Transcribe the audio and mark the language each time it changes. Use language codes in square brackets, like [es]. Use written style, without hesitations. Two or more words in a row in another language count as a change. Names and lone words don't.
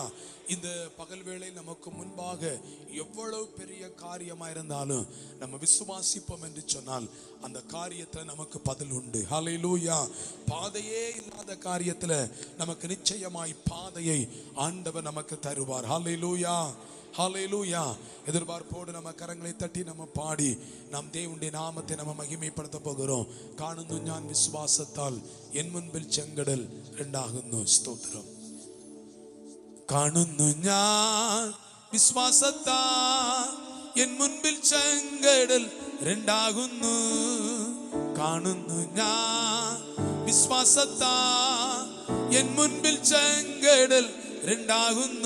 [ta] இந்த பகல் வேளை நமக்கு முன்பாக எவ்வளவு பெரிய காரியமா இருந்தாலும் நம்ம விசுவாசிப்போம் என்று சொன்னால் அந்த காரியத்துல நமக்கு பதில் உண்டு. ஹல்லேலூயா. பாதையே இல்லாத காரியத்துல நமக்கு நிச்சயமாய் பாதையை ஆண்டவர் நமக்கு தருவார். ஹல்லேலூயா, ஹல்லேலூயா. எதிர்பார்ப்போடு நம்ம கரங்களை தட்டி நம்ம பாடி நாம் தேவனுடைய நாமத்தை நம்ம மகிமைப்படுத்த போகிறோம். [ml] കാണുന്നു ഞാൻ വിശ്വാസത്താൽ എൻ മുൻപിൽ ചെങ്കടൽ രണ്ടാകുന്നു. സ്തോത്രം. കാണുന്നു ഞാൻ വിശ്വാസത്താൽ എൻ മുൻപിൽ ചെങ്കടൽ രണ്ടാകുന്നു. കാണുന്നു ഞാൻ വിശ്വാസത്താൽ എൻ മുൻപിൽ ചെങ്കടൽ രണ്ടാകുന്നു.